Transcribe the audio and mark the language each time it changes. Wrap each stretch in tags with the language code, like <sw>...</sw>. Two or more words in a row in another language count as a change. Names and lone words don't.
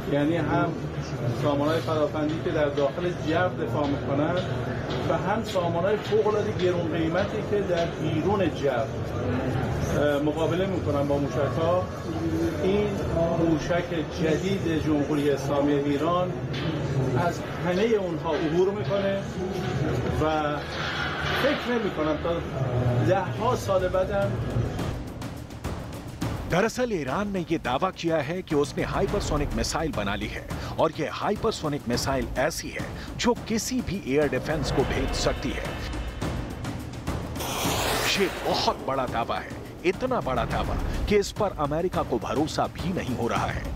<fa>یعنی هم سامانهای پدافندی که در داخل جو دفاع میکنن و هم سامانهای فوق‌العاده گران قیمتی که در بیرون جو مقابله میکنن با موشک‌ها. این موشک جدید جمهوری اسلامی ایران از همه اونها عبور میکنه و فکر نمی‌کنم تا 10 سال بعدم.</fa> <hi>दरअसल ईरान ने यह दावा किया है कि उसने</hi> <en>hypersonic missile</en> <hi>बना ली है और यह</hi> <en>hypersonic missile</en> <hi>ऐसी है जो किसी भी</hi> <en>air defence</en> <hi>को भेद सकती है। ये बहुत बड़ा दावा है, इतना बड़ा दावा कि इस पर अमेरिका को भरोसा भी नहीं हो रहा है।</hi>